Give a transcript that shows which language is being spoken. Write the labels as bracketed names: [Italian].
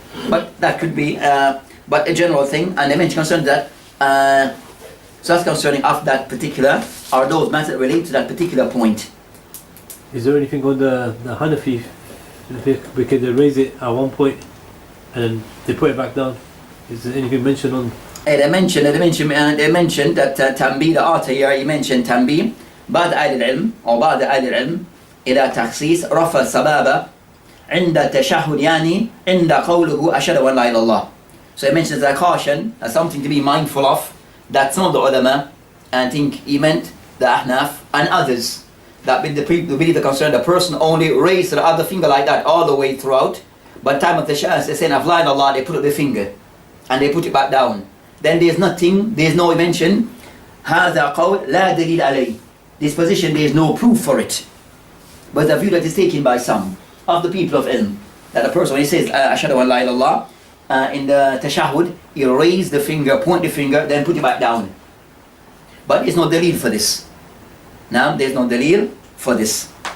[English] But that could be, but a general thing, and they mention concern that, so that's concerning of that particular, are those matters that relate to that particular point. Is there anything on the Hanafi, because they raise it at one point and then they put it back down? Is there anything mentioned on? They mentioned that Tanbih, the author here, he mentioned Tanbih, [Arabic] بعض أهل العلم أو بعض أهل العلم إلى تخصيص رفع السبابة عند التشهد يعني عند قوله أشهد أن لا إله إلا الله. [English] So he mentions a caution, as something to be mindful of, that some of the ulama, and I think he meant the Ahnaf and others, that with the belief the concern, the person only raised the other finger like that all the way throughout, but time of the shahs, they say of la ilaha illallah, they put up the finger and they put it back down. Then there's no mention [Arabic] هذا قول لا دليل عليه. [English] This position, there is no proof for it, but the view that is taken by some of the people of ilm, that a person when he says ashhadu an la ilaha illallah in the tashahhud, he'll raise the finger, point the finger, then put it back down. But there's no dalil for this. Now there's no dalil for this.